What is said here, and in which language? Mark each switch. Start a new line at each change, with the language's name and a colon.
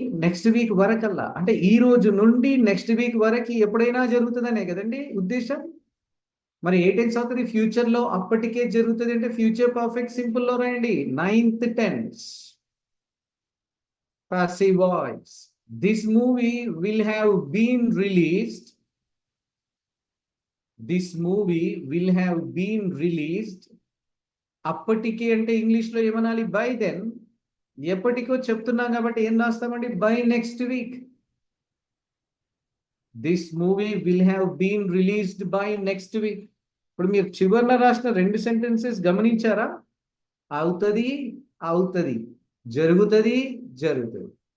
Telugu: Next week వరకల్లా అంటే ఈ రోజు నుండి నెక్స్ట్ వీక్ వరకు ఎప్పుడైనా జరుగుతుందనే కదండి ఉద్దేశం. మరి ఏ టెన్స్ అవుతుంది ఫ్యూచర్ లో అప్పటికే జరుగుతుంది అంటే ఫ్యూచర్ పర్ఫెక్ట్ సింపుల్ లో రాయండి, ninth tense passive voice.
English: This movie will have been released. This movie will have been released.
Telugu: అప్పటికి అంటే ఇంగ్లీష్ లో ఏమనాలి,
English: By then.
Telugu: ఎప్పటికో చెప్తున్నాం కాబట్టి ఏం రాస్తామండి,
English: By next week. This movie will have been released by next week.
Telugu: ఇప్పుడు మీరు చివరిలో రాసిన రెండు సెంటెన్సెస్ గమనించారా? అవుతుంది, అవుతుంది, జరుగుతుంది, జరుగుతుంది.